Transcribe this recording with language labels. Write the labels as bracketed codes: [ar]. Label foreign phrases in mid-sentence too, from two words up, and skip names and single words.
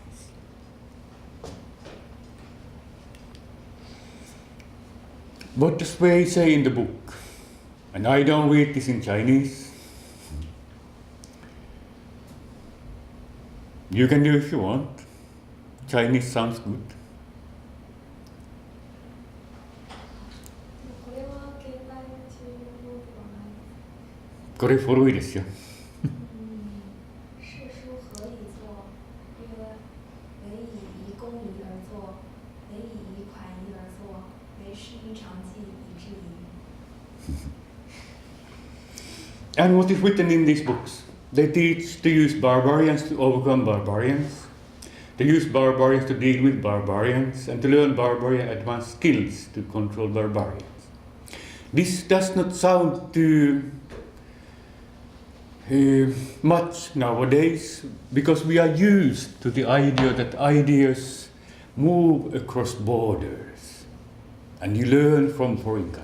[en] What does Wei say in the book? And I don't read this in Chinese. You can do if you want. Chinese sounds good. [ja] これは現代の中国語ではないです。これ古いですよ。 [zh] 世书何以作？曰：为以仪公仪而作，为以仪款仪而作，为师夷长技以制夷。 [en] And what is written in these books? They teach to use barbarians to overcome barbarians, to use barbarians to deal with barbarians, and to learn barbarian advanced skills to control barbarians. This does not sound too much nowadays, because we are used to the idea that ideas move across borders and you learn from foreign countries.